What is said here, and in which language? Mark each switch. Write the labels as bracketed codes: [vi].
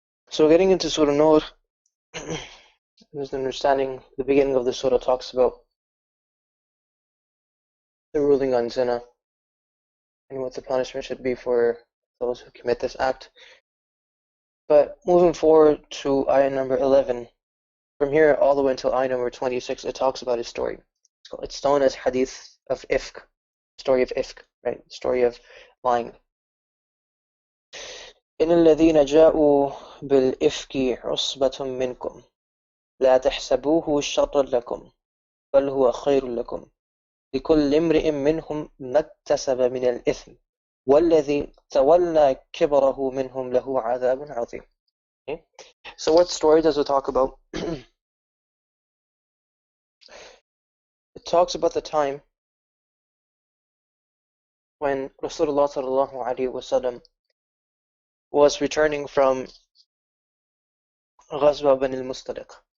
[en] So getting into Surah Nur, there's an understanding, the beginning of the surah talks about the ruling on zina and what the punishment should be for those who commit this act. But moving forward to ayah number 11, from here all the way until ayah number 26, it talks about his story. It's known as Hadith of Ifk, story of Ifk, right? Story of lying. [ar] إن الذين جاءوا بالإفك عصبة منكم لا تحسبوه شرا لكم بل هو خير لكم لكل امرئ منهم ما اكتسب من الإثم والذي تولى كبره منهم له عذاب عظيم. [en] Okay. So what story does it talk about? It talks about the time when Rasulullah sallallahu alaihi wasallam was returning from Ghazwa Bani al-Mustaliq.